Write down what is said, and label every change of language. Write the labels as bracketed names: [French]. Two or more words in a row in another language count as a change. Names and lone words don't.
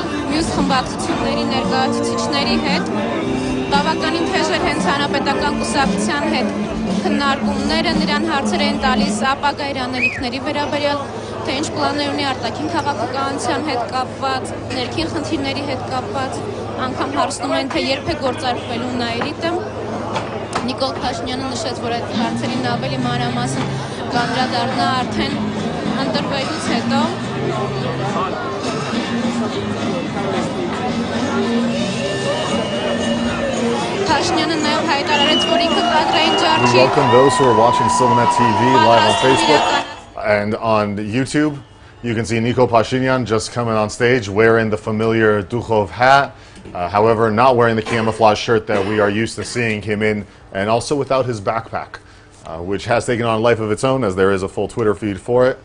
[Armenian] մյուս խմբակցությունների ներկայացուցիչների հետ։ Բավականին թեժ էր հենց հանրապետական կուսակցության հետ քննարկումները, նրան հարցեր են տալիս ապագա իր անելիքների վերաբերյալ, թե ինչ պլաններ ունի արտաքին քաղաքականության հետ կապված, ներքին խնդիրների հետ կապված, անգամ հարցնում են, թե երբ է գործարկվելու նայրիտը։ Նիկոլ Փաշինյանը նշեց, որ այդ հարցերին ավելի մանրամասն կանդրադառնա արդեն ընտրվելուց հետո։ [English] Welcome those who are watching CivilNet TV live on Facebook and on YouTube. You can see Nikol Pashinyan just coming on stage wearing the familiar Dukhov hat, however not wearing the camouflage shirt that we are used to seeing him in, and also without his backpack, which has taken on a life of its own, as there is a full Twitter feed for it.